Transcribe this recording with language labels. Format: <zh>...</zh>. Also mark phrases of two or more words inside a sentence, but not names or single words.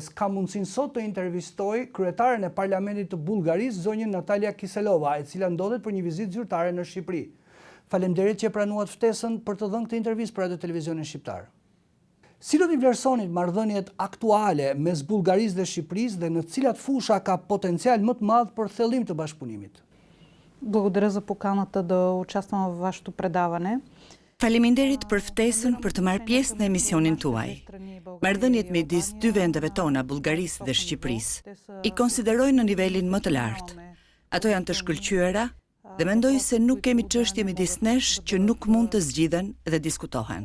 <sq>Kam mundësinë sot të intervistoj kryetaren e Parlamentit të Bullgarisë, zonjën Natalia Kiselova, e cila ndodhet për një vizitë zyrtare në Shqipëri. Faleminderit që pranuat ftesën për të dhënë këtë intervistë për Radio Televizionin Shqiptar. Si do t'i vlerësonit marrëdhëniet aktuale mes Bullgarisë dhe Shqipërisë dhe në cilat fusha ka potencial më të madh për thellim të bashkëpunimit?</sq> <bg>Благодаря за поканата да участвам във вашето предаване.</bg> <sq>Faleminderit për ftesën për të marrë pjesë në emisionin tuaj. Marrëdhëniet midis dy vendeve tona, Bullgarisë dhe Shqipërisë, i konsideroj në nivelin më të lartë. Ato janë të shkëlqyera dhe mendoj se nuk kemi çështje midis nesh që nuk mund të zgjidhen dhe diskutohen.</sq>